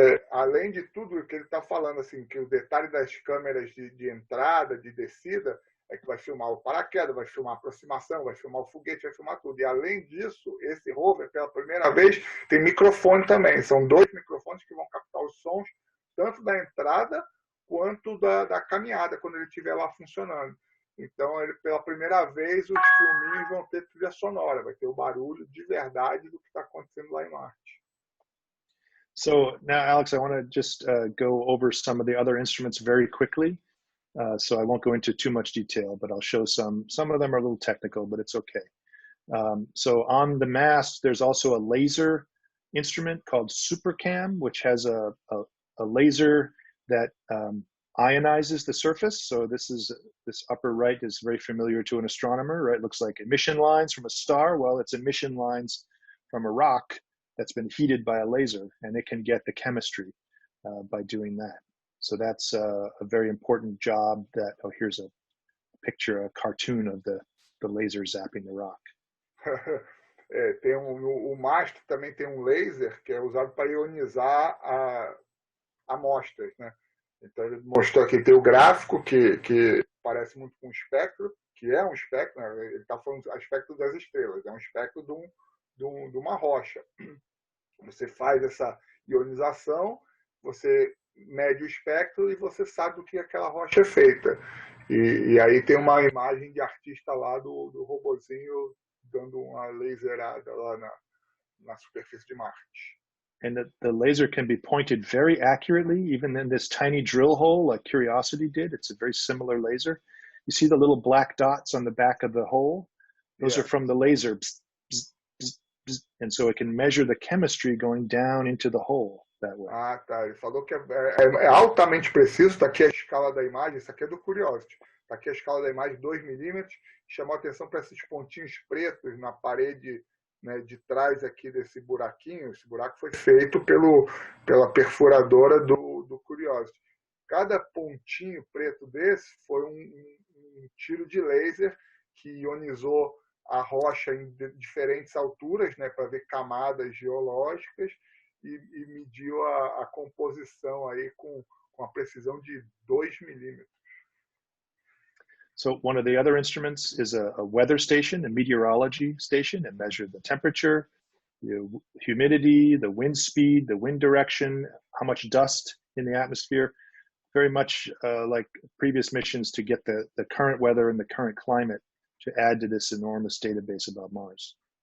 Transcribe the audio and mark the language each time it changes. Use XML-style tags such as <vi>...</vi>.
<pt>Além de tudo que ele está falando, assim, que o detalhe das câmeras de entrada, de descida, é que vai filmar o paraquedas, vai filmar a aproximação, vai filmar o foguete, vai filmar tudo. E além disso, esse rover, pela primeira vez, tem microfone também. São 2 microfones que vão captar os sons, tanto da entrada quanto da caminhada, quando ele estiver lá funcionando. Então, pela primeira vez, os filminhos vão ter trilha sonora, vai ter o barulho de verdade do que está acontecendo lá em Marte.</pt> <en>So now, Alex, I want to just go over some of the other instruments very quickly. So I won't go into too much detail, but I'll show some. Some of them are a little technical, but it's okay. So on the mast, there's also a laser instrument called SuperCam, which has a laser that ionizes the surface. So this upper right is very familiar to an astronomer, right? It looks like emission lines from a star. Well, it's emission lines from a rock that's been heated by a laser, and it can get the chemistry by doing that. So that's a very important job that, here's a picture, a cartoon of the laser zapping the rock.</en> <pt>O mastro também tem um laser que é usado para ionizar amostras, né? Então ele mostrou aqui, tem o gráfico que parece muito com um espectro, que é um espectro, né? Ele está falando do espectro das estrelas, é um espectro de uma rocha. Você faz essa ionização, você mede o espectro e você sabe do que aquela rocha é feita. E aí tem uma imagem de artista lá do robozinho dando uma laserada lá na superfície de Marte.</pt> <en>And the laser can be pointed very accurately, even in this tiny drill hole like Curiosity did. It's a very similar laser. You see the little black dots on the back of the hole? Those are from the laser. Bzz, bzz, bzz, bzz. And so it can measure the chemistry going down into the hole that way.</en> <pt>Ah, tá. Ele falou que é altamente preciso. Está aqui a escala da imagem. Isso aqui é do Curiosity. Está aqui a escala da imagem, 2 milímetros. Chamou a atenção para esses pontinhos pretos na parede, né, de trás aqui desse buraquinho. Esse buraco foi feito pela perfuradora do Curiosity. Cada pontinho preto desse foi um tiro de laser que ionizou a rocha em diferentes alturas, né, para ver camadas geológicas e mediu a composição aí com a precisão de 2 milímetros.</pt> <en>So one of the other instruments is a weather station, a meteorology station. It measures the temperature, the humidity, the wind speed, the wind direction, how much dust in the atmosphere. Very much like previous missions to get the current weather and the current climate to add to this enormous database about Mars.</en>